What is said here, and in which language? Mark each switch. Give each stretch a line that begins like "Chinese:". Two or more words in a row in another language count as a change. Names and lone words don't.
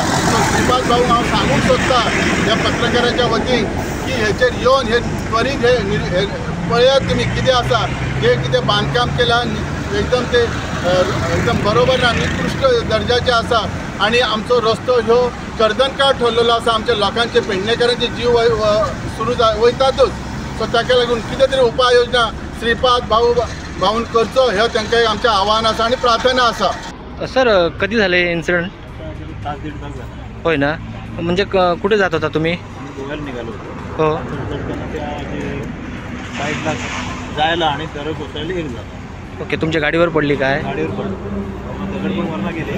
Konkani: सो श्रीपाद भाऊ हांव सांगूंक सोदता ह्या पत्रकाराच्या वतीन की हेचेर येवन हे त्वरीत हे पळयात तुमी कितें आसा, जे कितें बांदकाम केलां एकदम ते एकदम बरोबर ना, निकृश्ट दर्जाचे आसा आणि आमचो रस्तो ह्यो कर्दनकाळ ठरलेलो आसा. आमच्या लोकांचे पेडणेकारांचे जीव सुरू वयतातूच. सो ताका लागून कितें तरी उपाय योजना श्रीपाद भाऊन करचो हे तांकां आमचें आव्हान आसा आणि प्रार्थना आसा.
Marathi: सर कधी झाले इन्सिडेंट? तास दीड तास झाला. होय ना, म्हणजे कुठे जात होता तुम्ही? गोव्याला निघालो होतो. हो. त्या जे साईडला जायला आणि दरड कोसळली एक झाला. ओके, तुमच्या गाडीवर पडली काय? गाडीवर पडलो, दगड पण वरना गेले.